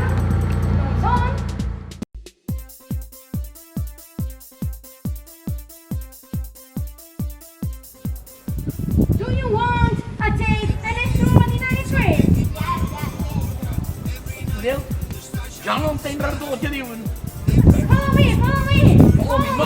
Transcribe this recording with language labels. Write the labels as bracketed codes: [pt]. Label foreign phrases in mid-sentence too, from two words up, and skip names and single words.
[ca] No hi són. [en] Do you want a taste an extraordinary trip? [ca] Adéu. Jo no entenc res del que diuen. [en] Follow me! [ca] No.